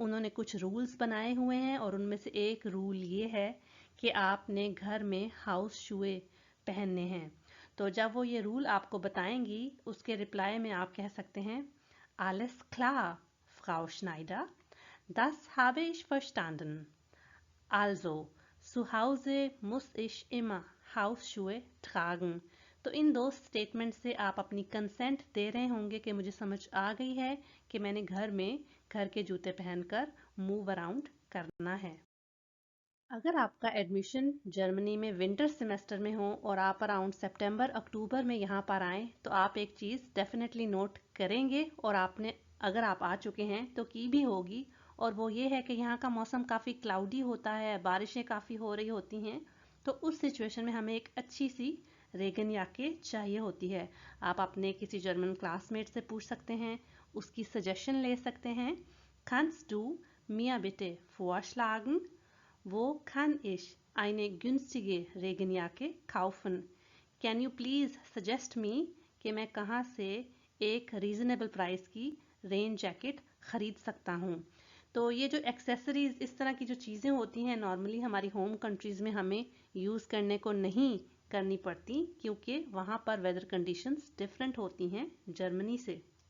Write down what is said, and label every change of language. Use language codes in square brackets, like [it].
[hi] उन्होंने कुछ रूल्स बनाए हुए हैं और उनमें से एक रूल ये है कि आपने घर में हाउस शूए पहनने हैं। तो जब वो ये रूल आपको बताएंगी, उसके रिप्लाई में आप कह सकते हैं [de] Alles klar, Frau Schneider, das habe ich verstanden. Also, zu Hause muss ich immer Hausschuhe tragen. [hi] तो इन दो स्टेटमेंट से आप अपनी कंसेंट दे रहे होंगे कि मुझे समझ आ गई है कि मैंने घर में घर के जूते पहनकर मूव अराउंड करना है। अगर आपका एडमिशन जर्मनी में विंटर सेमेस्टर में हो और आप अराउंड सितंबर अक्टूबर में यहाँ पर आएँ, तो आप एक चीज़ डेफिनेटली नोट करेंगे और आपने, अगर आप आ चुके हैं तो की भी होगी, और वो ये है कि यहाँ का मौसम काफ़ी क्लाउडी होता है, बारिशें काफ़ी हो रही होती हैं। तो उस सिचुएशन में हमें एक अच्छी सी रेगन याके चाहिए होती है। आप अपने किसी जर्मन क्लासमेट से पूछ सकते हैं, उसकी सजेशन ले सकते हैं। [de] Kannst du mir bitte vorschlagen, wo kann ich eine günstige Regenjacke kaufen? [en] Can you please suggest me [hi] कि मैं कहाँ से एक रीजनेबल प्राइस की रेन जैकेट खरीद सकता हूँ। तो ये जो एक्सेसरीज, इस तरह की जो चीज़ें होती हैं, नॉर्मली हमारी होम कंट्रीज़ में हमें यूज़ करने को नहीं करनी पड़ती, क्योंकि वहाँ पर वेदर कंडीशंस डिफरेंट होती हैं जर्मनी से।